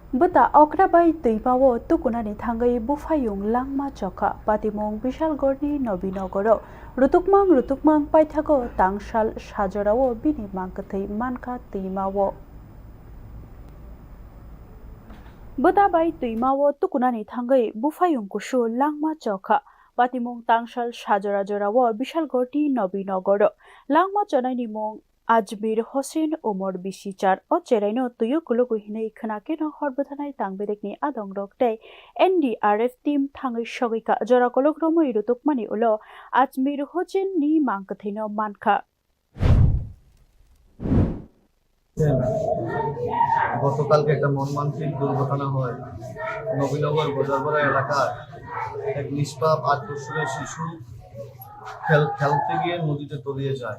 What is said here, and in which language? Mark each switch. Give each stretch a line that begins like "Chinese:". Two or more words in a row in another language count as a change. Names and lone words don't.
Kok Borok: Bata okrabai tuibao tukunani thangai bufayung langma chokha Patimung Bishalgarhni Nabinagaro rutukmang paithago tangshal sajorao bini mangkathai manka tuimao Bata bai tuimao tukunani thangai bufayung kushu langma chokha Patimung tangshal sajorao Bishalgarhni Nabinagaro langma chanaini mung আজমির হোসেন ওমর বিশিচার ও চেরাইনো তুইও কুলুগু হিনে খনাকেনো হরবথানাই তাংবেরেকনি আদং রকটাই এনডিআরএফ টিম থাঙ্গৈ সগৈকা জরা কলগ্রমই রুতুকমানি উলো আজমির হোসেন নি মাংকথিনো মানখা গতকালকে একটা মর্মান্তিক দুর্ঘটনা হয় নবীনগর বাজারপাড়া এলাকায় এক নিষ্পাপ ৮ বছরের শিশু খেলতে গিয়ে নদীতে তলিয়ে যায়।